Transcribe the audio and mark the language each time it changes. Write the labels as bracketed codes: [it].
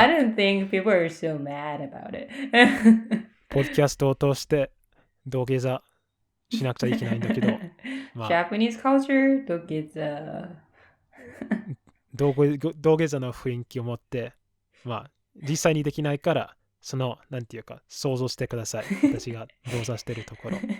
[en] I don't think people are so mad about it. [ja] ポッドキャストを通して土下座しなくちゃいけないんだけど、 [en] Japanese culture 土下座 [ja] 土下座の雰囲気を持って、実際にできないから、なんていうか、想像してください。私が動作してるところ。